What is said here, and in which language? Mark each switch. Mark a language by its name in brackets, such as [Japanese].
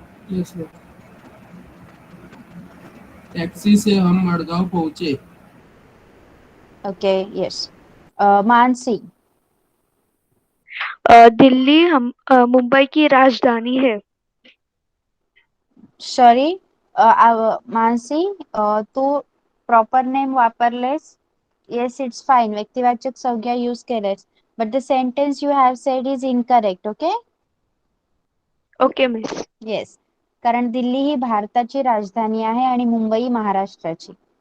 [English] Yes sir. [Hindi] Taxi से हम मडगांव पहुंचे। [English] Okay, yes. Mansi, [Hindi] दिल्ली हम मुंबई की राजधानी है। [Marathi] Sorry, Mansi, Tu proper name वापरलेस. [English] Yes, it's fine. [Marathi] व्यक्तिवाचक संज्ञा यूज केलेस, [English] but the sentence you have said is incorrect. Okay? Okay miss. [Marathi] Yes, कारण दिल्ली ही भारताची राजधानी आहे आणि मुंबई महाराष्ट्राची.